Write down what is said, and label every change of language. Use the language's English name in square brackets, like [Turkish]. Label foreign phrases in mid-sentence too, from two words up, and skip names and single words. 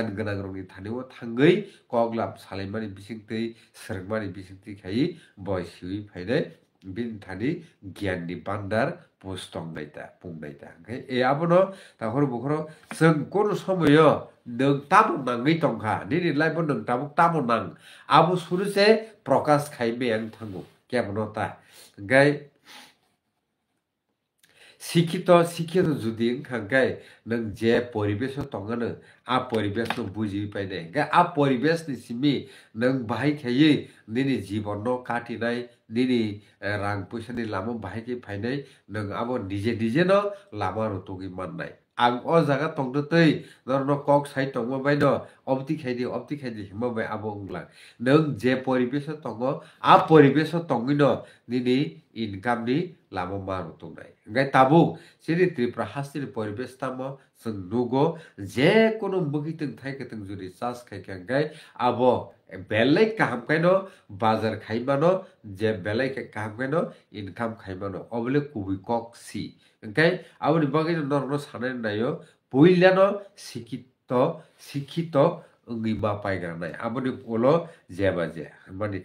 [Kok Borok] ganang rokni thanio thangui koglap salaimani bisingtui srwngmani bisingtui khai boi siui phainai bin thani gyan ni bandar pungnaita hangkai e abono tahor bukhoro sung kono somoyo nung tamo nangui tongkha nini life nung tamo nang abo suruse prokash khai meyang thango kemono ta hangkai শিক্ষিত যদি হংখাই নং যে পরিবেশ তঙ্গানো আ পরিবেশ নো বুঝি পাইনে আ পরিবেশ নি সিমি নং বাহাই খাই নিনি জীবন কাটিনাই নিনি রাং পয়সানি লামা বাহাইকে ফাইনাই নং আবো নিজে ন লামা রতগি মাননাই আং অ জায়গা তংদো তৈ নরনো কক সাই তংমো বাই ন অবতি খাইদি হিমা বাই আবো উংলা নং যে পরিবেশ তঙ্গ আ পরিবেশ তঙ্গিন নিনি ইনকাম নি lama maru tungnai ngai tabu sini Tripura hasini poribesh tamo sung nugo je kono mugitung thaikatung juri chas khaikha ngai abo belai kaham kaino bazar khaimano je belai kaham kaino income khaimano obole kubi kok si ngai aboni bagai norno sanai nayo puilano শিক্ষিত ongui ma paiganai aboni polo jeba je mani